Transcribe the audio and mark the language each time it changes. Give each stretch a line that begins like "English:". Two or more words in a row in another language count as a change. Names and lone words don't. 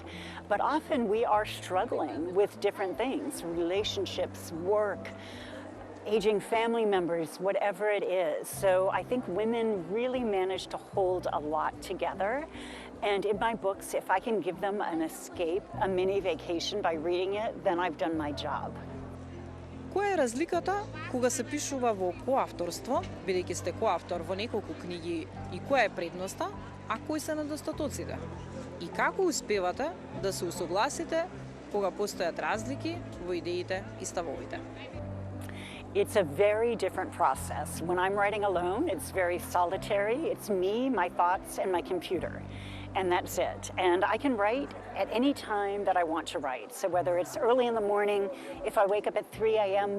English: But often we are struggling with different things, relationships, work, aging family members, whatever it is. So I think women really manage to hold a lot together. And in my books, if I can give them an escape, a mini vacation by reading it, then I've done my job.
Macedonian: Која е разликата кога се пишува во коавторство, бидејќи сте коавтор во неколку книги, и која е предноста, а кои се недостатоците? И како успевате да се усогласите кога постојат разлики во идеите и ставовите?
English: It's a very different process. When I'm writing alone, it's very solitary. It's me, my thoughts, and my computer. And that's it. And I can write at any time that I want to write. So whether it's early in the morning, if I wake up at 3 a.m.